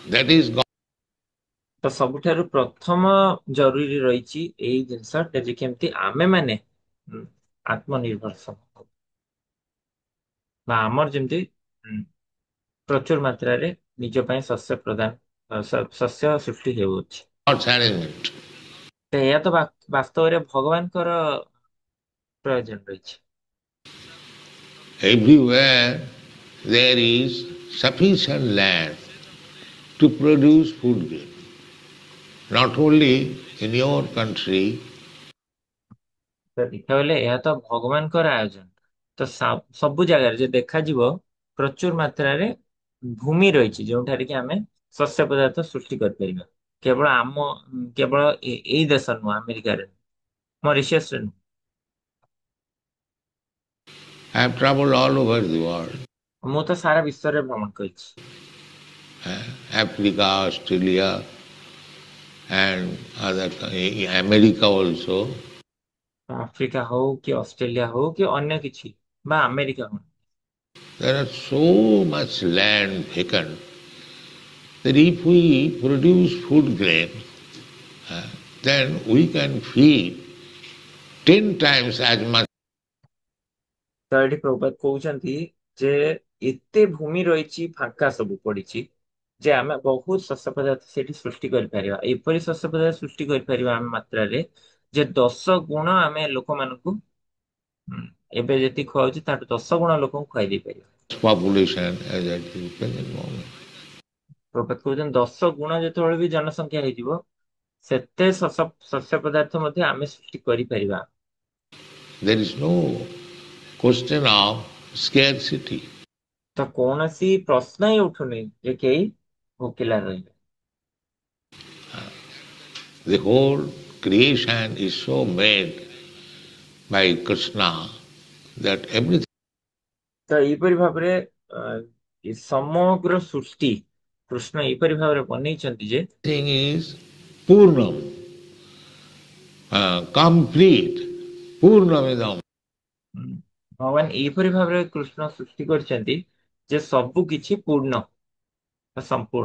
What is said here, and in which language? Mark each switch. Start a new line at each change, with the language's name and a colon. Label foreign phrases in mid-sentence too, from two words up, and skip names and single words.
English: That is God.
Odia: ତ ସବୁଠାରୁ ପ୍ରଥମ ଜରୁରୀ ରହିଛି ଏଇ ଜିନିଷ ଯେ କେମିତି ଆମେ ମାନେ ଆତ୍ମନିର୍ଭରଶୀଳ ବା ଆମର ଯେମିତି ପ୍ରଚୁର ମାତ୍ରାରେ ନିଜ ପାଇଁ ଶସ୍ୟ ସୃଷ୍ଟି ହେଉଅଛି।
English: God's arrangement.
Odia: ଏହା ତ ବାସ୍ତବରେ ଭଗବାନଙ୍କର ପ୍ରୟୋଜନ ରହିଛି।
English: Everywhere there is sufficient land to produce food grain. Not only in your country.
Odia: ତ ଦେଖିବାକୁ ଗଲେ ଏହା ତ ଭଗବାନଙ୍କର ଆୟୋଜନ। ତ ସବୁ ଜାଗାରେ ଯେ ଦେଖାଯିବ ପ୍ରଚୁର ମାତ୍ରାରେ ଭୂମି ରହିଛି ଯୋଉଠାରେ କି ଆମେ ଶସ୍ୟ ପଦାର୍ଥ ସୃଷ୍ଟି କରିପାରିବା। କେବଳ ଏଇ ଦେଶ ନୁହଁ, ଆମେରିକାରେ ମରିସିୟସରେ ନୁହଁ।
English: I have traveled all over the world.
Odia: ମୁଁ ତ ସାରା ବିଶ୍ୱରେ ଭ୍ରମଣ କରିଛି।
English: Africa, Australia, and America also.
Odia: ଆଫ୍ରିକା ହଉ କି ଅଷ୍ଟ୍ରେଲିଆ ହଉ କି ଅନ୍ୟ କିଛି ବା ଆମେରିକା ହଉ,
English: There are so much land vacant that if we produce food grain, then we can feed 10 times as much.
Odia: ତ ଏଠି ପ୍ରଭୁପାଦ କହୁଛନ୍ତି ଯେ ଏତେ ଭୂମି ରହିଛି, ଫାଙ୍କା ସବୁ ପଡିଛି, ଯେ ଆମେ ବହୁତ ଶସ୍ୟ ପଦାର୍ଥ ସେଠି ସୃଷ୍ଟି କରିପାରିବା। ଏପରି ଶସ୍ୟ ପଦାର୍ଥ ସୃଷ୍ଟି କରିପାରିବା ଆମେ ମାତ୍ରାରେ ଯେ 10 ଗୁଣ ଆମେ ଲୋକମାନଙ୍କୁ ଏବେ ଯେତିକି ଖୁଆଉଛି ତାଠୁ 10 ଗୁଣ ଲୋକଙ୍କୁ ଖୁଆଇ ଦେଇପାରିବା।
English: Population as at the present moment.
Odia: ପ୍ରଭୁପାଦ କହୁଛନ୍ତି 10 ଗୁଣ ଯେତେବେଳେ ବି ଜନସଂଖ୍ୟା ହେଇଯିବ, ସେତେ ଶସ୍ୟ ପଦାର୍ଥ ମଧ୍ୟ ଆମେ ସୃଷ୍ଟି କରିପାରିବା।
English: There is no question of scarcity.
Odia: ତ କୌଣସି ପ୍ରଶ୍ନ ହିଁ ଉଠୁନି ଯେ କେହି ଭୋକିଲା ରହିବେ।
English: The whole creation is so made by Krishna that everything
Odia: ତ ଏଇପରି ଭାବରେ ଏ ସମଗ୍ର ସୃଷ୍ଟି କୃଷ୍ଣ ଏଇପରି ଭାବରେ ବନେଇଛନ୍ତି ଯେ
English: is Purnam, complete, Purnamidam.
Odia: ଭଗବାନ ଏଇପରି ଭାବରେ କୃଷ୍ଣ ସୃଷ୍ଟି କରିଛନ୍ତି ଯେ ସବୁ କିଛି ପୂର୍ଣ୍ଣ ବା ସମ୍ପୂର୍ଣ୍ଣ।